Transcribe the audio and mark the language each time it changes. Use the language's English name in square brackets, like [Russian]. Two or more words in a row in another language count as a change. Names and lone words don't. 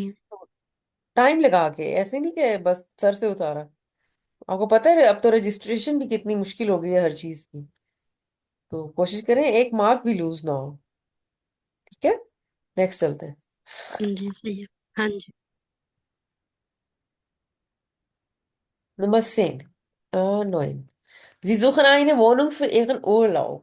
[Hindi] टाइम लगा के, ऐसे नहीं कि बस सर से उतारा। आपको पता है अब तो रजिस्ट्रेशन भी कितनी मुश्किल हो गई है हर चीज की। तो कोशिश करें एक मार्क भी लूज ना हो। ठीक है, नेक्स्ट चलते हैं। जी सही है। हाँ जी। [German] Nummer 10. 9. Sie suchen eine Wohnung für ihren Urlaub.